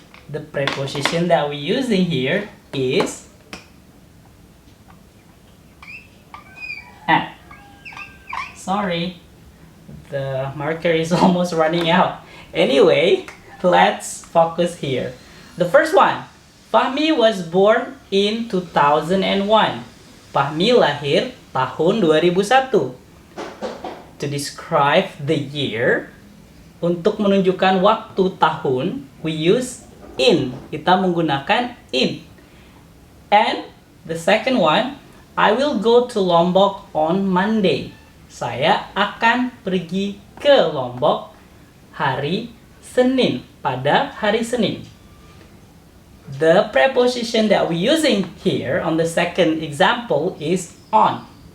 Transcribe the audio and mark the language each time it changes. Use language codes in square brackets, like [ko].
[en] The preposition that we're using here is at. Sorry, the marker is almost running out. Anyway, let's focus here. The first one, Fahmi was born in 2001. [id] Fahmi lahir tahun 2001. [en] To describe the year, [id] untuk menunjukkan waktu tahun, [en] we use in. [id] Kita menggunakan in. [en] And the second one, I will go to Lombok on Monday. [id] Saya akan pergi ke Lombok hari Senin, pada hari Senin. [en] The preposition that we're using here on the second example is on.